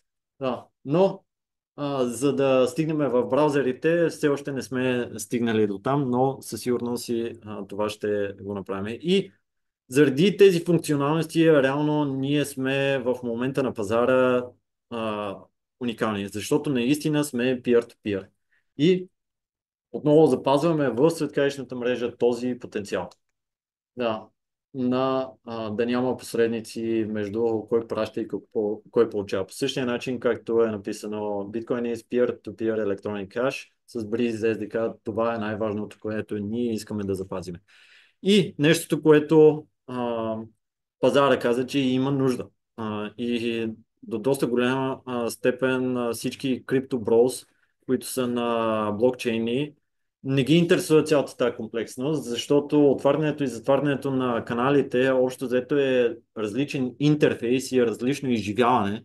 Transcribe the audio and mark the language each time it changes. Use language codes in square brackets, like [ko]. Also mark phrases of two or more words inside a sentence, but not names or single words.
[bg] Но за да стигнем в браузерите, все още не сме стигнали до там, но със сигурност това ще го направим. И заради тези функционалности, реално ние сме в момента на пазара уникални, защото наистина сме peer-to-peer. И отново запазваме в светкавичната мрежа този потенциал. Да няма посредници между кой праща и кой получава. По същия начин, както е написано, [en] Bitcoin is peer-to-peer electronic cash с Breeze SDK, [bg] това е най-важното, което ние искаме да запазим. И нещото, което пазара каза, че има нужда. И до доста голяма степен всички криптоброуз, които са на блокчейни, не ги интересува цялата тази комплексност, защото отварянето и затварянето на каналите общо взето е различен интерфейс и е различно изживяване.